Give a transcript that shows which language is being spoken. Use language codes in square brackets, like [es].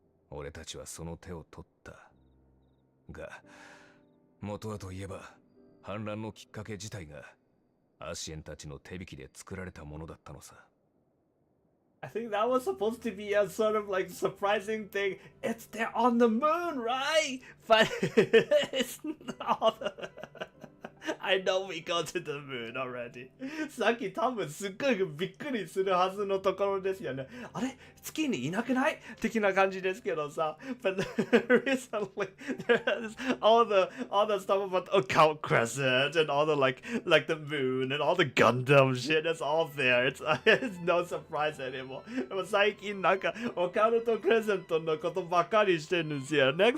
[ja] 俺たちはその手を取った。が、元はといえば反乱のきっかけ自体がアシエンたちの手引きで作られたものだったのさ。 [en] I think that was supposed to be a sort of like surprising thing. It's there on the moon, right? But it's not. I know we go to the moon already. [ja] さっき多分すっごいびっくりするはずのところですよね。あれ月にいなくない的な感じですけどさ。 [en] But recently there's all the stuff about Occult Crescent and all the like the moon and all the Gundam shit. It's all there. It's no surprise anymore. [ja] でも最近なんかオカルトクレセントのことばかりしてるんですよね。